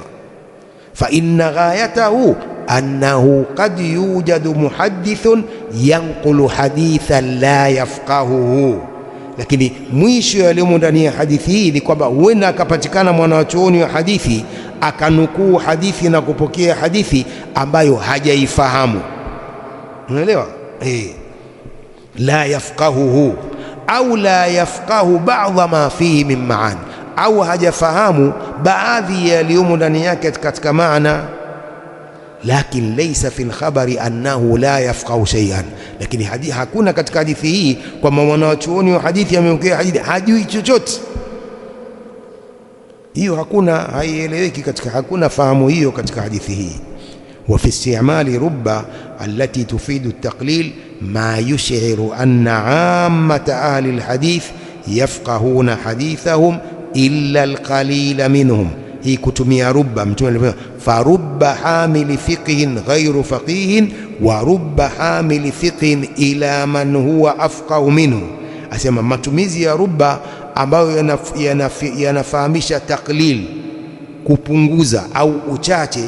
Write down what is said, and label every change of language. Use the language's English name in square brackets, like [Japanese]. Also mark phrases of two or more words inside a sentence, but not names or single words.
[Arabic] فإن غايته أنه قد يوجد محدث ينقل حديثا لا يفقهه, [Swahili] lakini mwisho ya elimu ndani ya hadithi hii ni kwamba huenda akapatikana mwanachuoni wa hadithi akanukuu hadithi na kupokea hadithi ambayo hajaifahamu. [Arabic] Unaelewa? لا يفقهه أو لا يفقه بعض ما فيه من معاني, [Swahili] au hajafahamu baadhi ya elimu ndani yake katika maana. [Arabic] لكن ليس في الخبر أنه لا يفقه شيئا, [Swahili] lakini hakuna katika hadithi hii kwamba mwanachuoni wa hadithi ameongea hadithi hajui chochote. Hiyo hakuna, haieleweki katika, hakuna fahamu hiyo katika hadithi hii. [Arabic] وفي استعمال رب التي تفيد التقليل ما يشعر أن عامة أهل الحديث يفقهون حديثهم إلا القليل منهم. [Swahili] Hii kutumia rubba, Mtume alisema [Arabic] فرب حامل فقه غير فقيه ورب حامل فقه إلى من هو أفقه منه. [Swahili] Asema matumizi ya rubba ambayo yanafahamisha taklil, kupunguza au uchache.